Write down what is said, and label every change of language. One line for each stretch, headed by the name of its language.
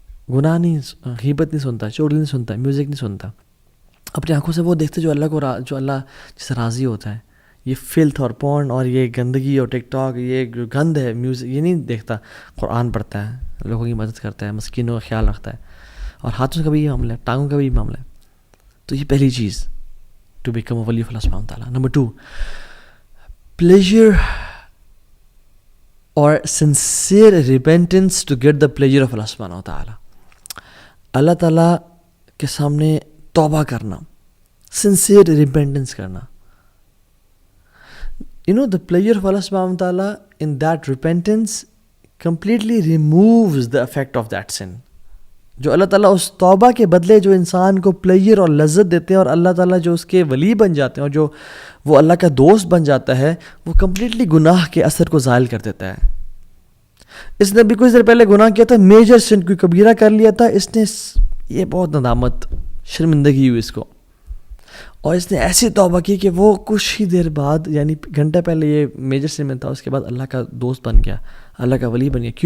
Urdu: گناہ نہیں, غیبت نہیں سنتا, چغلی نہیں سنتا, میوزک نہیں سنتا. اپنی آنکھوں سے وہ دیکھتے جو اللہ جس سے راضی ہوتا ہے. یہ فلتھ اور پورن اور یہ گندگی اور ٹک ٹاک, یہ جو گند ہے میوزک, یہ نہیں دیکھتا. قرآن پڑھتا ہے, لوگوں کی مدد کرتا ہے, مسکینوں کا خیال رکھتا ہے, اور ہاتھوں کا بھی یہ معاملہ ہے, ٹانگوں کا بھی یہ معاملہ ہے. تو یہ پہلی چیز,
English: To become a wali of Allah سبحانہ وتعالیٰ.
Urdu: نمبر 2, pleasure اور
English: sincere repentance to get the pleasure of
Urdu: اللہ سبحانہ وتعالیٰ. اللہ تعالیٰ کے سامنے توبہ کرنا,
English: sincere repentance
Urdu: کرنا.
English: You know, the pleasure of Allah subhanahu wa ta'ala in that repentance completely removes the effect of that sin.
Urdu: جو اللہ تعالیٰ اس توبہ کے بدلے جو انسان کو پلیجر اور لذت دیتے ہیں, اور اللہ تعالیٰ جو اس کے ولی بن جاتے ہیں اور جو وہ اللہ کا دوست بن جاتا ہے, وہ کمپلیٹلی گناہ کے اثر کو زائل کر دیتا ہے. اس نے بھی کچھ دیر پہلے گناہ کیا تھا, میجر سن, کوئی کبیرہ کر لیا تھا, اس نے یہ بہت ندامت, شرمندگی ہوئی اس کو, اور اس نے ایسی توبہ کی کہ وہ کچھ ہی دیر بعد, یعنی گھنٹہ پہلے یہ میجر سن میں تھا, اس کے بعد اللہ کا دوست بن گیا, اللہ کا ولی بن گیا.